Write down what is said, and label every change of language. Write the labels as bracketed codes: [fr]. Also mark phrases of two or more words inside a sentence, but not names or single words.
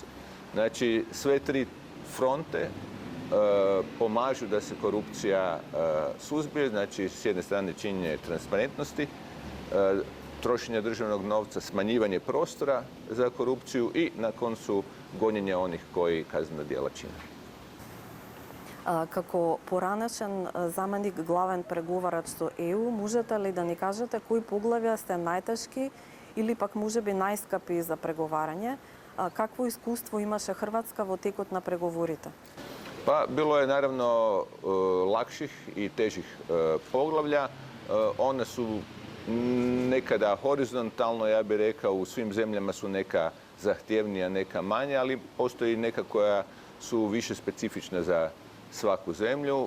[hr] Znači, sve tri fronte pomažu da se korupcija suzbije, znači s jedne strane činjenje transparentnosti, trošenje državnog novca, smanjivanje prostora za korupciju i na koncu gonjenje onih koji kaznena djela čine. [mk] Како поранешен заменик главен преговарач со ЕУ, можете ли да ни кажете кои поглавја сте најтешки или пак можеби најскапи за преговарање? Какво искуство имаше Хрватска во текот на преговорите? [hr] Pa bilo je naravno lakših i težih poglavlja. One su nekada horizontalno, ja bih rekao, u svim zemljama su neka zahtjevnija, neka manja, ali postoji neka koja su više specifična za svaku zemlju.